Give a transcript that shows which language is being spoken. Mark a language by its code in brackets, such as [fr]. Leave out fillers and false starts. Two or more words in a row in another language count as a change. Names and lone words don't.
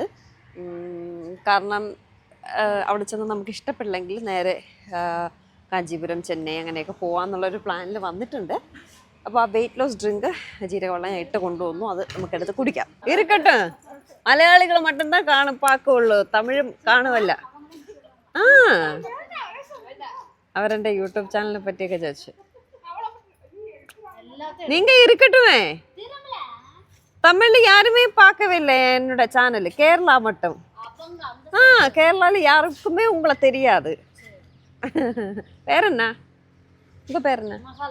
[ml] കാരണം അവിടെ ചെന്ന് നമുക്ക് ഇഷ്ടപ്പെടില്ലെങ്കിൽ നേരെ കാഞ്ചീപുരം, ചെന്നൈ അങ്ങനെയൊക്കെ പോകാമെന്നുള്ളൊരു പ്ലാനിൽ വന്നിട്ടുണ്ട്. അപ്പോൾ ആ [en] weight loss drink [ml] ജീരകവെള്ളം ഞാൻ ഇട്ട് കൊണ്ടുവന്നു. അത് നമുക്കെടുത്ത് കുടിക്കാം. ഇരിക്കട്ടെ, മലയാളികൾ മട്ടുംതാ പാക്കുള്ളൂ, തമിഴും കാണുമല്ല. ആ, അവരെൻ്റെ യൂട്യൂബ് ചാനലിനെ പറ്റിയൊക്കെ ചോദിച്ചു. [ta] நீங்க இருக்கட்டுமே, தமிழ்ல யாருமே பார்க்கவே இல்லை என்னோட சேனல், கேரளா மட்டும். கேரளால யாருக்குமே உங்களை தெரியாது. பேர் என்ன? உங்க பேர் என்ன?